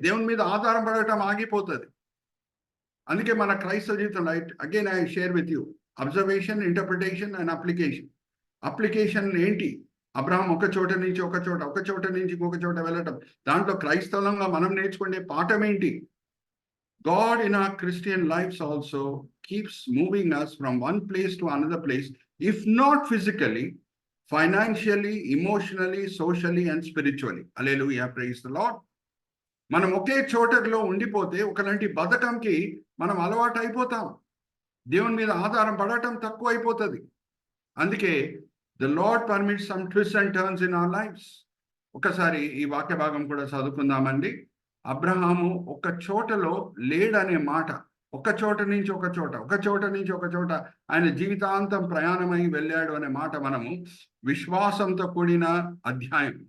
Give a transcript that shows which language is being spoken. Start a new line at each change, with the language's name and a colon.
Telugu: దేవుని మీద ఆధారం పడటం ఆగిపోతుంది. అందుకే మన క్రైస్తవ జీవితంలో
English: Again I share with you observation, interpretation and application.
Telugu: Application ఏంటి? అబ్రహాం ఒక చోట నుంచి ఇంకొక చోట వెళ్ళటం. దాంట్లో క్రైస్తవంగా మనం నేర్చుకునే పాఠం ఏంటి?
English: God in our Christian lives also keeps moving us from one place to another place, if not physically, financially, emotionally, socially and spiritually. Hallelujah, praise the Lord.
Telugu: మనం ఒకే చోటలో ఉండిపోతే ఒకలాంటి బద్ధకంకి మనం అలవాటు అయిపోతాం. దేవుని మీద ఆధారం పడటం తక్కువ అయిపోతుంది. అందుకే
English: The Lord permits some twist and turns in our lifes.
Telugu: ఒకసారి ఈ వాక్య భాగం కూడా చదువుకుందామండి. అబ్రహాము ఒక చోటలో లేడనే మాట, ఒక చోట నుంచి ఒక చోట, ఒక చోట నుంచి ఒక చోట ఆయన జీవితాంతం ప్రయాణమై వెళ్ళాడు అనే మాట మనము విశ్వాసంతో కూడిన అధ్యాయం.